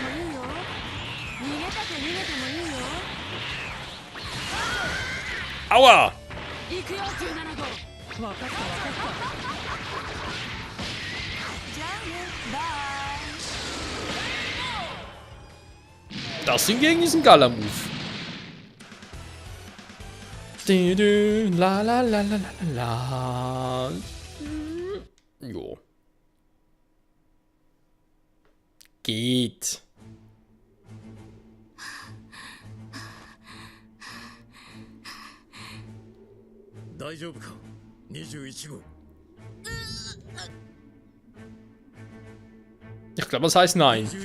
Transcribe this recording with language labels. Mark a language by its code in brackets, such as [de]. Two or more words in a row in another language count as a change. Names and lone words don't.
[de] Aua! Das hingegen ist ein geiler Move. La la la la la la. Jo. Geht. Ich glaube, das heißt nein.